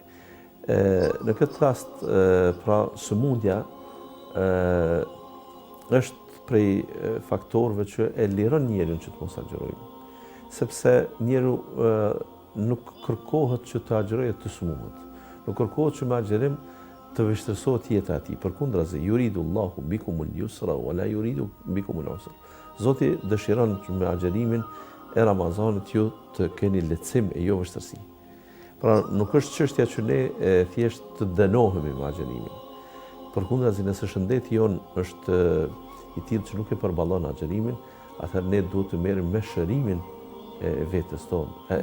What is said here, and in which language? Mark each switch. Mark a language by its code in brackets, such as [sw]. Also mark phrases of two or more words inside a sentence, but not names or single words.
[sq] Në këtë rast, pra sëmundja është prej faktorëve që e liron njeriu që të mos agjerojë. Sepse njeriu nuk kërkohet që të agjerojë të sëmundet. Nuk kërkohet që me agjerim të vështirësohet jeta e tij. Përkundrazi, [ar] يريد الله بكم اليسر ولا يريد بكم العسر. [sq] Zoti dëshiron që me agjerimin e Ramazanit ju të keni lehtësim e jo vështirësi. Pra nuk është çështja që ne thjesht të dënohemi me agjerimin. Përkundrazi, nëse shëndeti jon është i tillë që nuk e përballon agjerimin, atëherë ne duhet të merrem me shërimin e vetes tonë.